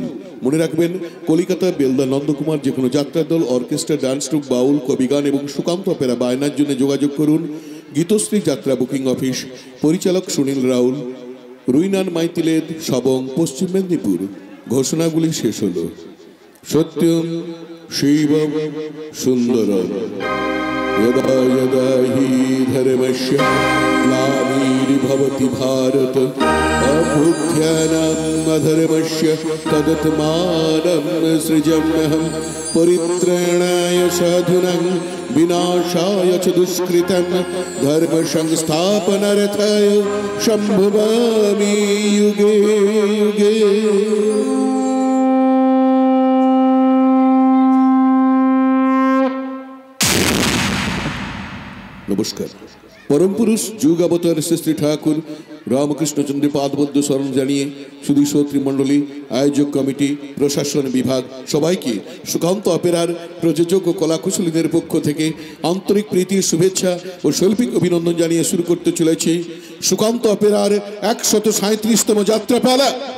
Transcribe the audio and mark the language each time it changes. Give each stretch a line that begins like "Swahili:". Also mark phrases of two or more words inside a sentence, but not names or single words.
Bangla: মনে রাখবেন, কলিকাতা বেলদা নন্দকুমার যে কোনো যাত্রার দল, অর্কেস্ট্রা, ডান্স ট্রুপ, বাউল, কবিগান এবং সুকান্ত অপেরা বায়নার জন্য যোগাযোগ করুন গীতশ্রী যাত্রা বুকিং অফিস, পরিচালক সুনীল রাউল, রুইনান, মাইতিলেদ, সবং, পশ্চিম মেদিনীপুর। ঘোষণাগুলি শেষ হলো।
Sanskrit: সত্যম শিবম সুন্দরম यदा यदा हि धर्मस्य ग्लानिर्भवति भारत अभ्युत्थानम् अधर्मस्य तदात्मानं सृजाम्यहं परित्राणाय साधूनां विनाशाय च दुष्कृतं धर्म संस्थापनार्थाय सम्भवामि युगे युगे।
Bangla: নমস্কার। পরম পুরুষ যুগ অবতার শ্রী ঠাকুর রামকৃষ্ণচন্দ্রের পাদবদ্ধ স্মরণ জানিয়ে শুধু শ্রোতৃমণ্ডলী, আয়োজক কমিটি, প্রশাসন বিভাগ সবাইকে সুকান্ত অপেরার প্রযোজক ও কলাকুশলীদের পক্ষ থেকে আন্তরিক প্রীতি, শুভেচ্ছা ও শৈল্পিক অভিনন্দন জানিয়ে শুরু করতে চলেছি সুকান্ত অপেরার 137তম যাত্রাপালা।